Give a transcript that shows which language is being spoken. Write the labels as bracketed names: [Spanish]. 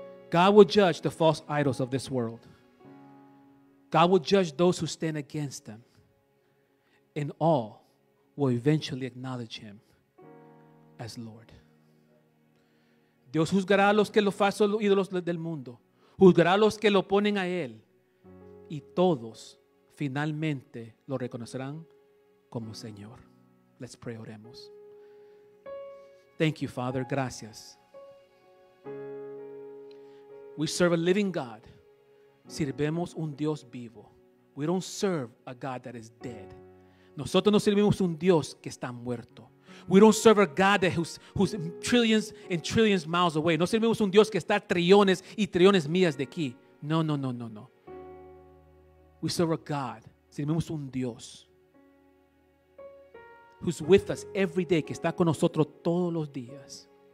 [English] God will judge the false idols of this world. God will judge those who stand against them. And all will eventually acknowledge him as Lord. [Spanish] Dios juzgará a los que lo falsos ídolos del mundo. Juzgará a los que lo ponen a él. Y todos finalmente lo reconocerán como Señor. [English] Let's pray, oremos. Thank you, Father. Gracias. We serve a living God. [Spanish] Sirvemos un Dios vivo. [English] We don't serve a God that is dead. [Spanish] Nosotros no servimos un Dios que está muerto. [English] We don't serve a God that who's trillions and trillions miles away. [Spanish] No servimos un Dios que está trillones y trillones millas de aquí. No. [English] We serve a God. [Spanish] Servimos un Dios [English] who's with us every day, [Spanish] que está con nosotros todos los días.